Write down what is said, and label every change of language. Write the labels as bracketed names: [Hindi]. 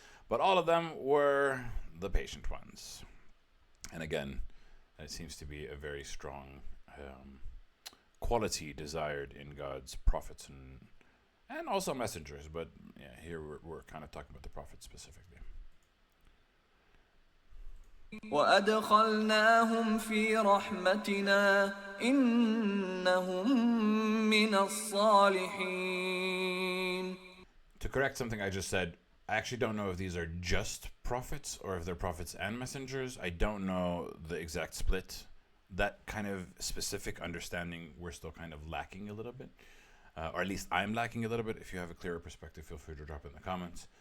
[English] But all of them were the patient ones. And again, that seems to be a very strong quality desired in God's prophets and also messengers. But yeah, here we're kind of talking about the prophets specifically. [Arabic] وأدخلناهم في رحمتنا إنهم من الصالحين. [English] To correct something I just said, I actually don't know if these are just prophets or if they're prophets and messengers. I don't know the exact split. That kind of specific understanding we're still kind of lacking a little bit. Or at least I'm lacking a little bit. If you have a clearer perspective, feel free to drop it in the comments.